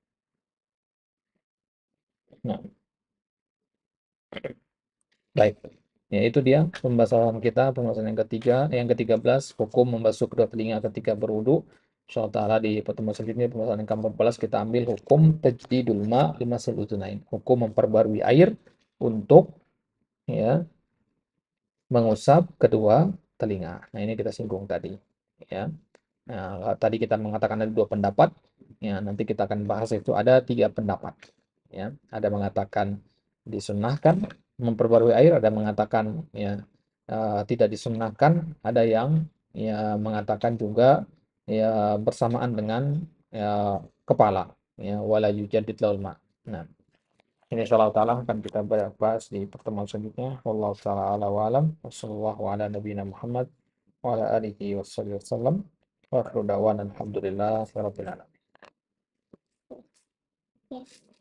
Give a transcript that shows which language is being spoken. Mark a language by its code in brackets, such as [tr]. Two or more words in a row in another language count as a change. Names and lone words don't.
[id] Nah, baik. Ya itu dia pembahasan kita, pembahasan yang ketiga, yang ke-13 hukum membasuh kedua telinga ketika berwudu. [ar] إن شاء الله تعالى [id] di pertemuan selanjutnya pembahasan yang ke-14 kita ambil hukum [ar] تجديد الماء لمسح الأذنين. [id] Hukum memperbarui air untuk ya mengusap kedua telinga. Nah, ini kita singgung tadi ya. Nah, tadi kita mengatakan ada dua pendapat. Ya, nanti kita akan bahas itu ada tiga pendapat. Ya, ada mengatakan disunnahkan memperbarui air, ada mengatakan ya tidak disunnahkan, ada yang ya mengatakan juga ya bersamaan dengan ya kepala. Ya, [ar] ولا يجدد له الماء. [id] Nah, ini [ar] إن شاء الله تعالى [id] akan kita bahas di pertemuan selanjutnya. [ar] والله تعالى أعلى وأعلم. وصلى الله على نبينا محمد وعلى آله وسلم. وآخر دعوانا الحمد لله رب العالمين.